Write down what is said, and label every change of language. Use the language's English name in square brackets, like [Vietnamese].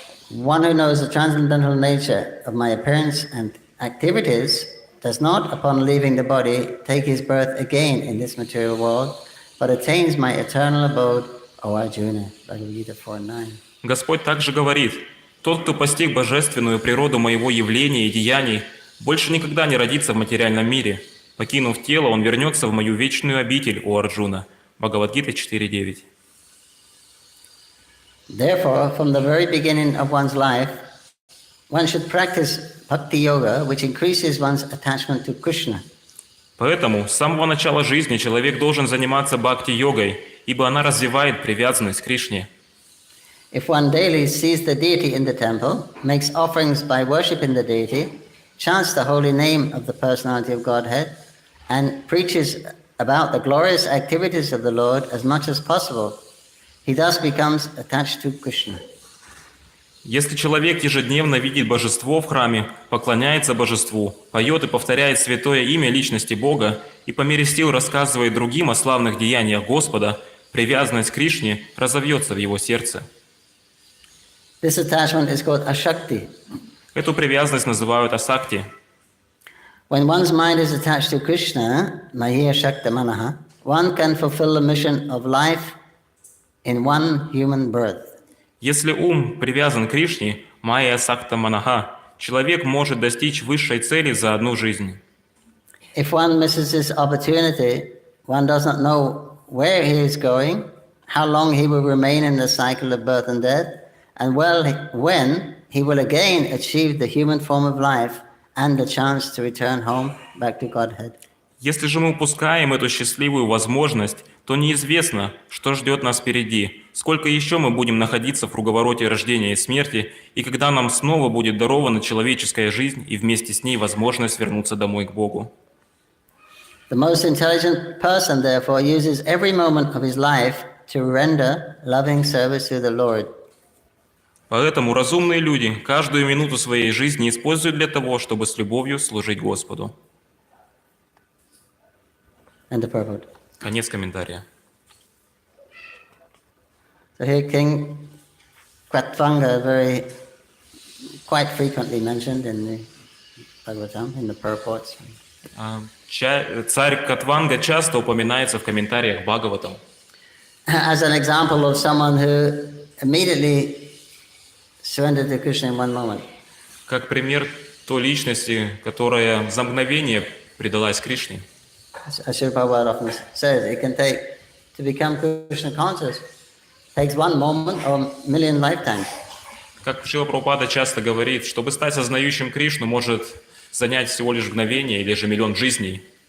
[English] One who knows the transcendental nature of my appearance and activities does not, upon leaving the body, take his birth again in this material world, but attains my eternal abode, O Arjuna. Bhagavad Gita 4.9. [Russian] Господь также говорит: «Тот, кто постиг божественную природу моего явления и деяний, больше никогда не родится в материальном мире. Покинув тело, он вернется в мою вечную обитель, о Арджуна». Бхагавад-гита 4.9. [English] Therefore, from the very beginning of one's life, one should practice bhakti yoga, which increases one's attachment to Krishna. [Russian] Поэтому с самого начала жизни человек должен заниматься бхакти-йогой, ибо она развивает привязанность к Кришне. [English] If one daily sees the deity in the temple, makes offerings by worshipping the deity, chants the holy name of the personality of Godhead, and preaches about the glorious activities of the Lord as much as possible, he thus becomes attached to Krishna. [Russian] Если человек ежедневно видит божество в храме, поклоняется божеству, поет и повторяет святое имя личности Бога и по мере сил рассказывает другим о славных деяниях Господа, привязанность к Кришне разовьется в его сердце. [English] This attachment is called ashakti. [Russian] Эту привязанность называют асакти. [English] When one's mind is attached to Krishna, Mahiya Shakta Manaha, one can fulfill the mission of life in one human birth. [Russian] Если ум привязан к Кришне, майя сакта манаха, человек может достичь высшей цели за одну жизнь. [English] If one misses this opportunity, one does not know where he is going, how long he will remain in the cycle of birth and death, and when he will again achieve the human form of life and the chance to return home back to Godhead. [Russian] Если же мы упускаем эту счастливую возможность, то неизвестно, что ждет нас впереди, сколько еще мы будем находиться в круговороте рождения и смерти, и когда нам снова будет дарована человеческая жизнь и вместе с ней возможность вернуться домой к Богу. [English] The most intelligent person, therefore, uses every moment of his life to render loving service to the Lord. [Russian] Поэтому разумные люди каждую минуту своей жизни используют для того, чтобы с любовью служить Господу. [English] And the purport. [Russian] Конец комментария. [English] So here King Katvanga very quite frequently mentioned in the Bhagavatam, in the purports. [Russian] Царь Катванга часто упоминается в комментариях Бхагаватам. [English] As an example of someone who immediately surrendered to Krishna in one moment. [Russian] Как пример той личности, которая за мгновение предалась Кришне. [English] As Srila Prabhupada often says, it can take, to become Krishna conscious, takes one moment or a million lifetimes. [Russian] Как Шрила Прабхупада часто говорит, чтобы стать сознающим Кришну, может занять всего лишь мгновение или же миллион жизней.